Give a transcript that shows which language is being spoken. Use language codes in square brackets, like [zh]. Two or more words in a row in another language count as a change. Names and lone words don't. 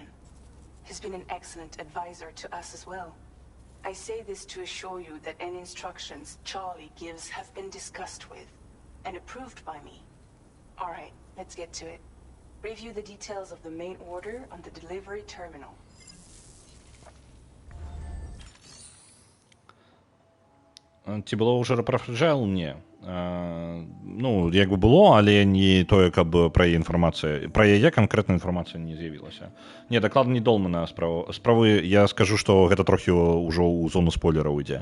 [en] He's been an excellent advisor to us as well. I say this to assure you that any instructions Charlie gives have been discussed with and approved by me. All right, let's get to it. Review the details of the main order on the delivery terminal. [be] Ці было ўжо рэпрафрэджэл? Не. Ну, як бы было, але не тое, каб пра яе інфармацыя, пра яе канкрэтная інфармацыя не з'явілася. Не, дакладна не долмана справы, я скажу, што гэта трохі ўжо ў зону спойлераў ідзе.